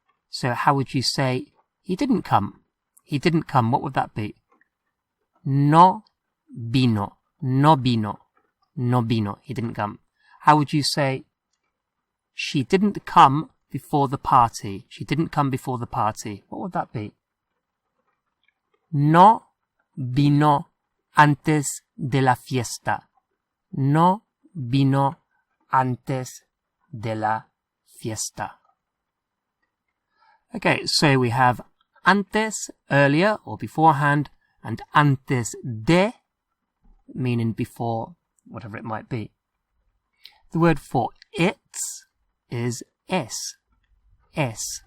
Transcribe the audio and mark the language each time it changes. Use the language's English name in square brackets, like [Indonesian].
[English] So how would you say he didn't come? He didn't come. What would that be? [Spanish] No vino. No vino. No vino. [English] He didn't come. How would you say she didn't come before the party? She didn't come before the party. What would that be? [Spanish] No vino antes de la fiesta. No vino antes de la fiesta. [English] Okay, so we have antes, earlier or beforehand, and antes de, meaning before, whatever it might be. The word for it's is es. Es.